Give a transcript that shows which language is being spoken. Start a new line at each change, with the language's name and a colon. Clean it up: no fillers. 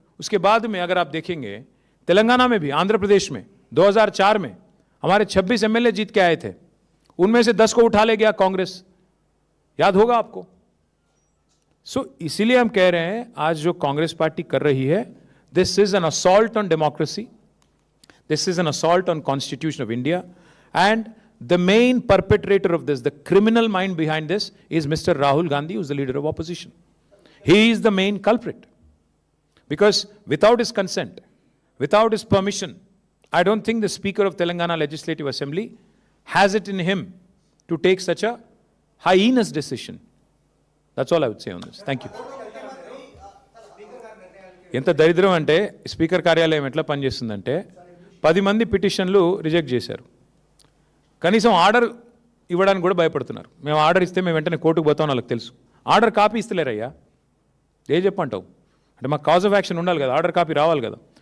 Hindi: उसके बाद में अगर आप देखेंगे तेलंगाना में भी, आंध्र प्रदेश में 2004 में हमारे 26 एमएलए जीत के आए थे, उनमें से 10 को उठा ले गया कांग्रेस, याद होगा आपको। इसीलिए हम कह रहे हैं आज जो कांग्रेस पार्टी कर रही है,
English: This is an assault on democracy, this is an assault on constitution of India, and the main perpetrator of this, the criminal mind behind this is Mr. Rahul Gandhi, who is the leader of opposition. He is the main culprit. Because without his consent, without his permission, I don't think the Speaker of Telangana Legislative Assembly has it in him to take such a heinous decision. That's all I would say on this. Thank you.
Telugu: ఎంత దరిద్రం అంటే speaker కార్యాలయం ఎట్లా పనిచేస్తుందంటే 10 మంది పిటిషన్లు reject చేశారు. కనీసం order ఇవ్వడానికి కూడా భయపడుతున్నారు. మేము ఆర్డర్ ఇస్తే మేము వెంటనే కోర్టుకు పోతామని వాళ్ళకి తెలుసు. ఆర్డర్ కాపీ ఇస్తలేరయ్యా, ఏ చెప్పంటావు? అంటే మాకు కాజ్ ఆఫ్ యాక్షన్ ఉండాలి కదా, ఆర్డర్ కాపీ రావాలి కదా.